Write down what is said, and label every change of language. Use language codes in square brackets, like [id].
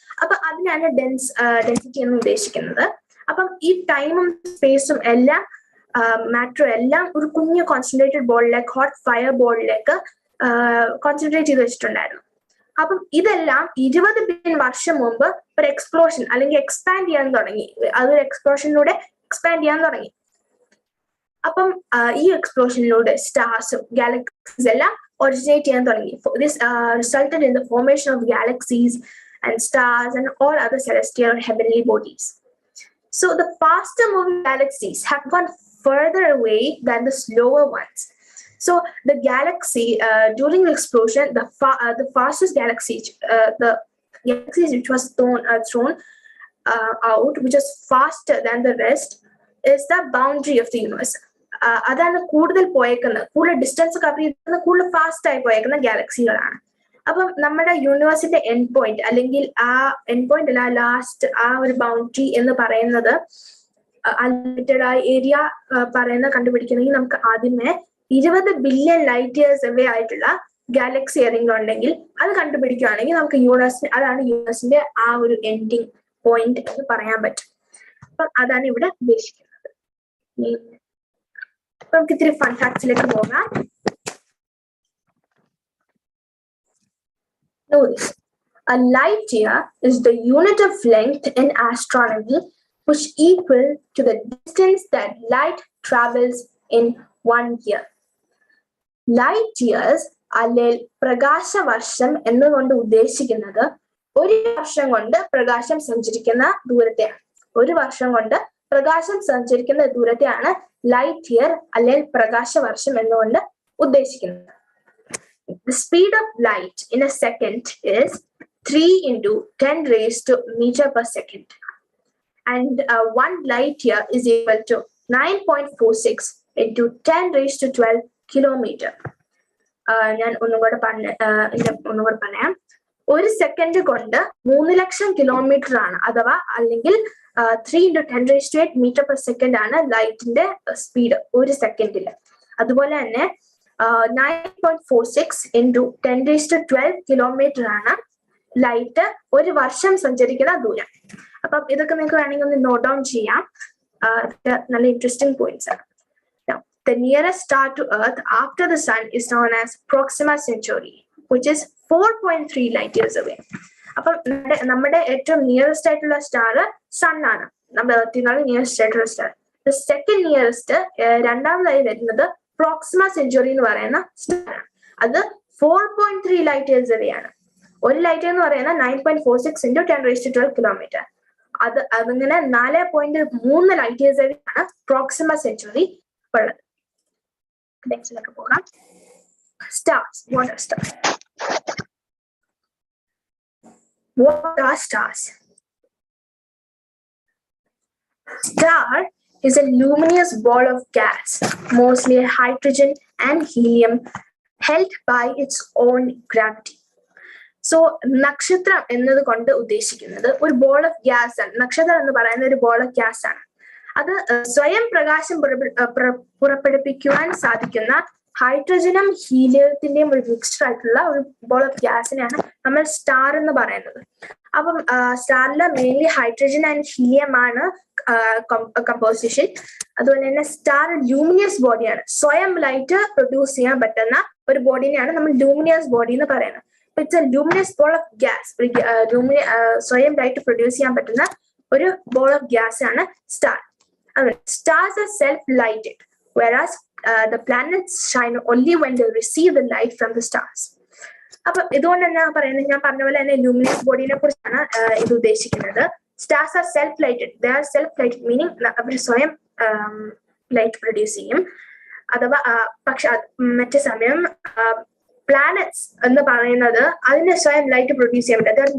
[ml] അപ്പൊ അതിനാണ് ഡെൻസിറ്റി എന്ന് ഉദ്ദേശിക്കുന്നത്. അപ്പം ഈ ടൈമും സ്പേസും എല്ലാം മാറ്ററും എല്ലാം ഒരു കുഞ്ഞു കോൺസെൻട്രേറ്റഡ് ബോളിലേക്ക്, ഹോട്ട് ഫയർ ബോളിലേക്ക് കോൺസെൻട്രേറ്റ് ചെയ്ത് വെച്ചിട്ടുണ്ടായിരുന്നു. അപ്പം ഇതെല്ലാം 20 ബില്യൺ വർഷം മുമ്പ് ഒരു എക്സ്പ്ലോഷൻ അല്ലെങ്കിൽ എക്സ്പാൻഡ് ചെയ്യാൻ തുടങ്ങി. അതൊരു എക്സ്പ്ലോഷനിലൂടെ എക്സ്പാൻഡ് ചെയ്യാൻ തുടങ്ങി. അപ്പം ഈ എക്സ്പ്ലോഷനിലൂടെ സ്റ്റാർസും ഗാലക്സീസ് എല്ലാം ഒറിജിനേറ്റ് ചെയ്യാൻ തുടങ്ങി. [en] This resulted in the formation of galaxies and stars and all other celestial heavenly bodies. So the faster moving galaxies have gone further away than the slower ones. So the galaxy during the explosion, the fastest galaxies, the galaxies which was thrown out, which is faster than the rest, is the boundary of the universe. [ml] അതാണ് കൂടുതൽ പോയേക്കുന്നത്, കൂടുതൽ distance cover ചെയ്യുന്ന, കൂടുതൽ fast ആയി പോയേക്കുന്ന ഗാലക്സികളാണ്. അപ്പം നമ്മുടെ യൂണിവേഴ്സിന്റെ end point അല്ലെങ്കിൽ ആ എൻഡ് പോയിന്റ് അല്ല, ലാസ്റ്റ് ആ ഒരു ബൗണ്ടറി എന്ന് പറയുന്നത് അൺലിമിറ്റഡ് ആയ ഏരിയ കണ്ടുപിടിക്കണമെങ്കിൽ നമുക്ക് ആദ്യമേ 20 ബില്യൺ ലൈറ്റ് ഇയേഴ്സ് അവേ ആയിട്ടുള്ള ഗാലക്സി ഏതെങ്കിലും ഉണ്ടെങ്കിൽ അത് കണ്ടുപിടിക്കുകയാണെങ്കിൽ നമുക്ക് അതാണ് യൂണിവേഴ്സിന്റെ ആ ഒരു എൻഡിങ് പോയിന്റ് എന്ന് പറയാൻ പറ്റും. അപ്പം അതാണ് ഇവിടെ ഉദ്ദേശിക്കുന്നത്. നമുക്ക് ഇത്തിരി ഫൺ ഫാക്ട്സിലേക്ക് പോകാം. [en] Notice, a light year is the unit of length in astronomy which equal to the distance that light travels in 1 year. [ml] Light years അല്ലെങ്കിൽ പ്രകാശ വർഷം എന്നുകൊണ്ട് ഉദ്ദേശിക്കുന്നത് ഒരു വർഷം കൊണ്ട് പ്രകാശം സഞ്ചരിക്കുന്ന ദൂരത്തെയാണ്. ഒരു വർഷം കൊണ്ട് പ്രകാശം സഞ്ചരിക്കുന്ന ദൂരത്തെയാണ് ലൈറ്റ് ഇയർ അല്ലെങ്കിൽ പ്രകാശ വർഷം എന്നുകൊണ്ട് ഉദ്ദേശിക്കുന്നത്. [en] The speed of light in a second is 3 into 10 raised to meter per second. And 1 light year is equal to 9.46 into 10 raised to 12 kilometer. [ml] ഞാൻ ഒന്നുകൂടെ പറയാം. ഒരു സെക്കൻഡ് കൊണ്ട് 3 ലക്ഷം കിലോമീറ്റർ ആണ്, അഥവാ അല്ലെങ്കിൽ [en] 3 into 10 raised to 8 meter per second [ml] ആണ് ലൈറ്റിന്റെ സ്പീഡ് ഒരു സെക്കൻഡിൽ. അതുപോലെ തന്നെ [en] 9.46 into 10 raised to 12 [ml] കിലോമീറ്റർ ആണ് ലൈറ്റ് ഒരു വർഷം സഞ്ചരിക്കുന്ന ദൂരം. അപ്പം ഇതൊക്കെ നിങ്ങൾക്ക് വേണമെങ്കിൽ ഒന്ന് നോട്ട് ഡൗൺ ചെയ്യാം. നല്ല ഇൻട്രസ്റ്റിംഗ് പോയിന്റ്സ് ആണ്. [en] The nearest star to Earth after the Sun is known as Proxima Centauri, which is 4.3 light years away. [ml] അപ്പം നമ്മുടെ ഏറ്റവും നിയറസ്റ്റ് ആയിട്ടുള്ള സ്റ്റാർ സൺ ആണ്. നമ്മുടെ എർത്തിനാണ് നിയറസ്റ്റ് ആയിട്ടുള്ള സ്റ്റാർ. [en] The second nearest [ml] രണ്ടാമതായി വരുന്നത് പ്രോക്സിമ സെഞ്ചുറി എന്ന് പറയുന്ന സ്റ്റാർ ആണ്. അത് 4.3 ലൈറ്റ് ഇയേഴ്സ് away ആണ്. ഒരു ലൈറ്റ് എന്ന് പറയുന്നത് [en] 9.46 into 10 raised to 12 [ml] കിലോമീറ്റർ. അതിങ്ങനെ 4.3 ലൈറ്റ് ഇയേഴ്സ് away ആണ് പ്രോക്സിമ സെഞ്ചുറി ഉള്ളത്. നെക്സ്റ്റിലേക്ക് പോകാം. [en] Stars. What are stars? What are stars? Star is a luminous ball of gas, mostly hydrogen and helium, held by its own gravity. [ml] So നക്ഷത്രം എന്നത് കൊണ്ട് ഉദ്ദേശിക്കുന്നത് ഒരു ball of gas ആണ്. നക്ഷത്രം എന്ന് പറയുന്നത് ഒരു ബോൾ ഓഫ് ഗ്യാസ് ആണ്. അത് സ്വയം പ്രകാശം പുറപ്പെടുപ്പിക്കുവാൻ സാധിക്കുന്ന ഹൈഡ്രജനും ഹീലിയത്തിന്റെയും ഒരു മിക്സ്ചർ ആയിട്ടുള്ള ഒരു ബോൾ ഓഫ് ഗ്യാസിനെയാണ് നമ്മൾ സ്റ്റാർ എന്ന് പറയുന്നത്. അപ്പം സ്റ്റാറില് മെയിൻലി ഹൈഡ്രജൻ ആൻഡ് ഹീലിയം ആണ് കമ്പോസിഷൻ. അതുപോലെ തന്നെ സ്റ്റാർ ലൂമിനിയസ് ബോഡിയാണ്. സ്വയം ലൈറ്റ് പ്രൊഡ്യൂസ് ചെയ്യാൻ പറ്റുന്ന ഒരു ബോഡിനെയാണ് നമ്മൾ ലൂമിനിയസ് ബോഡി എന്ന് പറയുന്നത്. [en] It's a luminous ball of gas. [ml] സ്വയം ലൈറ്റ് പ്രൊഡ്യൂസ് ചെയ്യാൻ പറ്റുന്ന ഒരു ബോൾ ഓഫ് ഗ്യാസ് ആണ് star. [en] Stars are self-lighted, whereas the planets shine only when they receive the light from the stars. [ml] അപ്പൊ ഇതുകൊണ്ട് തന്നെ പറയുന്നത്, ഞാൻ പറഞ്ഞ പോലെ തന്നെ ലൂമിനസ് ബോഡിനെ കുറിച്ചാണ് ഇത് ഉദ്ദേശിക്കുന്നത്. [en] Stars are self lighted. They are self lighted meaning [ml] അവർ സ്വയം ലൈറ്റ് പ്രൊഡ്യൂസ് ചെയ്യും. അഥവാ പക്ഷെ മറ്റു സമയം പ്ലാനറ്റ്സ് എന്ന് പറയുന്നത് അതിന് സ്വയം ലൈറ്റ് പ്രൊഡ്യൂസ് ചെയ്യാൻ പറ്റില്ല.